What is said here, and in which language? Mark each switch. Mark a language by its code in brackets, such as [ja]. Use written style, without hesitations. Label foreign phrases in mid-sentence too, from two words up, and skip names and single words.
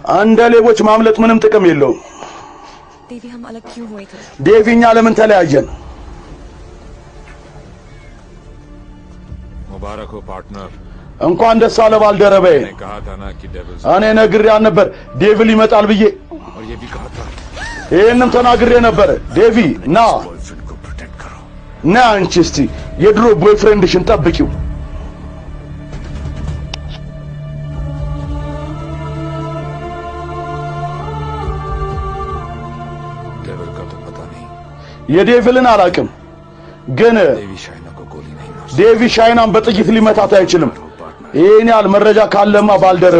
[am] እንደ ሌቦች ማምለጥ ምንም ጥቅም የለውም። [hi] देवी हम अलग क्यों हुए थे [am] ዴቪኛ ለምን ተለያየን? [hi] मुबारक हो पार्टनर। [am] እንኳን ደስ አለ ባልደረባዬ። [hi] मैंने कहा था ना कि डेविल [am] እኔ ነግሬህ ነበር ዴቪል ይመጣል ብዬ። [hi] और ये भी कहा था [am] ይሄንም ተናግሬ ነበር። ዴቪ ና [hi] बॉयफ्रेंड को प्रोटेक्ट करो। [am] ና አንቺ እስቲ የድሮ ቦይፍሬንድሽን ጠብቂው። [hi] डेविल का तो पता नहीं। [am] የዴቪልን አላውቅም ግን [hi] देवी शाइना को गोली नहीं मार [am] ዴቪ ሻይናን በጥይት ሊመታት አይችልም። ይሄን ያህል መረጃ ካለማ ባልደረቤ